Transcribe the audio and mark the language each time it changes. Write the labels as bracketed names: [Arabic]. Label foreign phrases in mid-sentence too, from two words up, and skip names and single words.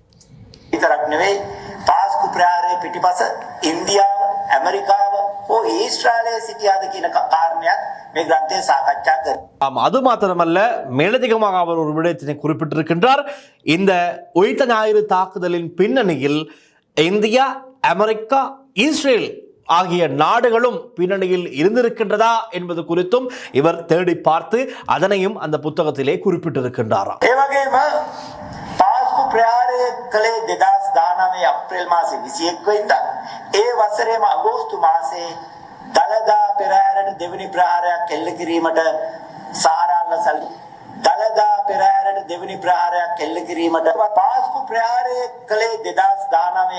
[Tamil] இந்தியா, அமெரிக்கா, அது மாத்திரமல்ல, மேலதிகமாக அவர் ஒரு விடயத்தினை குறிப்பிட்டிருக்கின்றார். இந்த உயிர்த்த ஞாயிறு தாக்குதலின் பின்னணியில் இந்தியா, அமெரிக்கா, இஸ்ரேல் ஆகிய நாடுகளும் பின்னணியில் இருந்திருக்கின்றதா என்பது குறித்தும் இவர் தேடி பார்த்து அதனையும் அந்த புத்தகத்திலே குறிப்பிட்டிருக்கின்றாராம். [Sinhala] ප්‍රහාරය කළේ 2019 අප්‍රේල් මාසේ 21 වෙනිදා. ඒ වසරේම අගෝස්තු මාසේ දලදා පෙරහැරට දෙවෙනි ප්‍රහාරයක් එල්ල කිරීමට සහරාල්ල සැලසුම්. දලදා පෙරහැරට දෙවෙනි ප්‍රහාරයක් එල්ල කිරීමට පාස්කු ප්‍රහාරය කළේ 2019